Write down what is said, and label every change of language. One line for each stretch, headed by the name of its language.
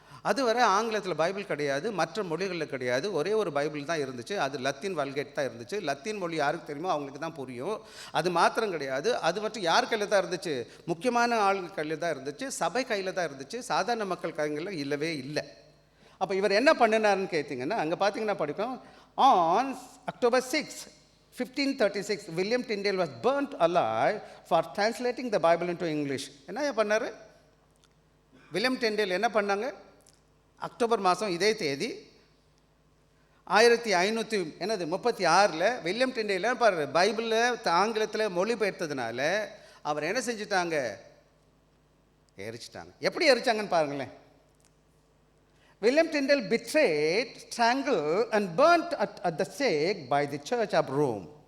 Tamil: அதுவரை ஆங்கிலத்தில் பைபிள் கிடையாது, மற்ற மொழிகளில் கிடையாது, ஒரே ஒரு பைபிள் தான் இருந்துச்சு. அது லத்தீன் வல்கேட் தான் இருந்துச்சு. லத்தீன் மொழி யாருக்கு தெரியுமோ அவங்களுக்கு தான் புரியும். அது மாத்திரம் கிடையாது, அது மட்டும் யார் கையில் தான் இருந்துச்சு, முக்கியமான ஆளுங்க கையில் தான் இருந்துச்சு, சபை கையில் தான் இருந்துச்சு, சாதாரண மக்கள் கைகளில் இல்லவே இல்லை. அப்போ இவர் என்ன பண்ணினார்னு கேட்டிங்கன்னா, அங்கே பார்த்தீங்கன்னா படிக்கும், on
English: October 6, 1536 William Tyndale was burnt alive for translating the Bible into English.
Tamil: என்ன பண்ணார் வில்லியம் டிண்டேல்? என்ன பண்ணாங்க? அக்டோபர் மாதம் இதே தேதி 1536 வில்லியம் டிண்டேல் பாரு பைபிளில் ஆங்கிலத்தில் மொழிபெயர்த்ததுனால அவர் என்ன செஞ்சுட்டாங்க, எரிச்சிட்டாங்க. எப்படி எரிச்சாங்கன்னு பாருங்களேன்.
English: William Tyndale betrayed, strangled and burnt at the stake by the Church of Rome.